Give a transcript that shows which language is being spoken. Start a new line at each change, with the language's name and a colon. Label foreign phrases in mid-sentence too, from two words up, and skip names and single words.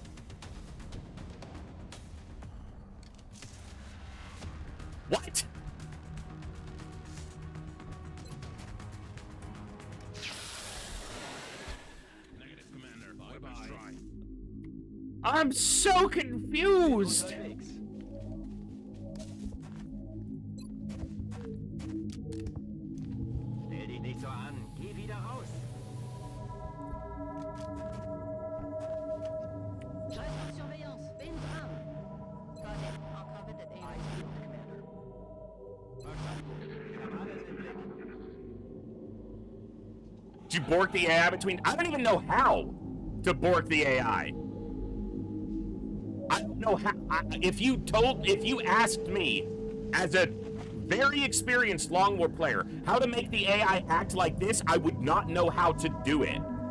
English: What? Negative, Commander. Bye-bye. I'm so confused.
German: Unterwegs. Stell dich nicht so an. Geh wieder raus.
French: Je reste en surveillance.
German: Bin dran.
English: Got it. Uncovered at aim.
German: Verstanden. Ich hab alles im Blick.
English: Did you bork the AI between... I don't even know how to bork the AI. I don't know how... If you asked me as a very experienced Long War player. How to make the AI act like this, I would not know how to do it.